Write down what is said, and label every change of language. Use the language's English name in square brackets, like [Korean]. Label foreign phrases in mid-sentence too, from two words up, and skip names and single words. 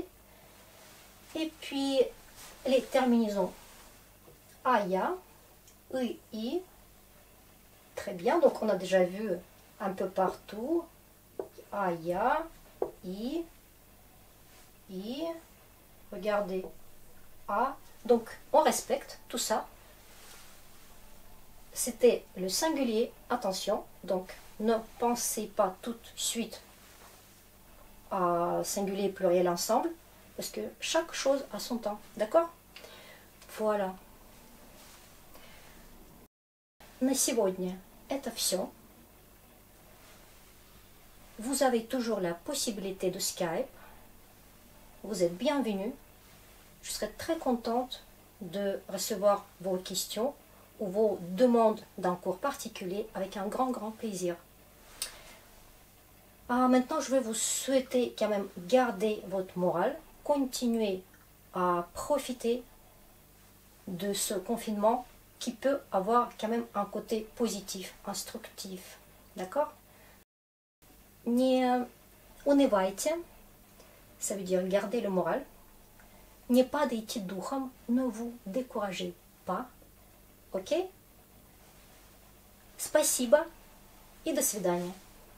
[French] Et puis, les terminaisons aya, i, très bien, donc on a déjà vu un peu partout, aya, i, regardez, a, donc on respecte tout ça. C'était le singulier, attention, donc ne pensez pas tout de suite à singulier et pluriel ensemble, parce que chaque chose a son temps, d'accord? Voilà. [Russian] На сегодня это все. [French] Vous avez toujours la possibilité de Skype. Vous êtes bienvenus. Je serai très contente de recevoir vos questions ou vos demandes d'un cours particulier avec un grand plaisir. Maintenant, je vais vous souhaiter quand même garder votre morale, continuer à profiter de ce confinement qui peut avoir quand même un côté positif, instructif. D'accord? [Russian] Не унывайте, [French] ça veut dire garder le moral. [Russian] Не падайте духом, [French] ne vous découragez pas. [Russian] Ok? Спасибо и до свидания.